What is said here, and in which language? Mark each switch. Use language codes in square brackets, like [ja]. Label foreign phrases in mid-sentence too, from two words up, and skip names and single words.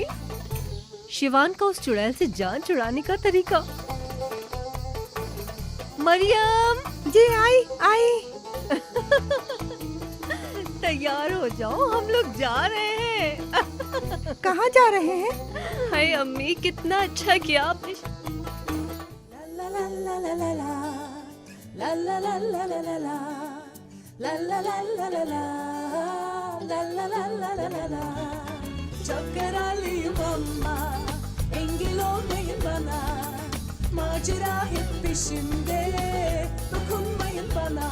[hi] शिवान का उस चुड़ैल से जान छुड़ाने का तरीका। मरियम जी आई आई। तैयार हो जाओ, हम लोग जा रहे हैं। कहाँ जा रहे हैं? हाय अम्मी, कितना अच्छा किया आपने। [tr] Çok kararlıyım ama engel olmayın bana. Macera hep peşimde, dokunmayın bana.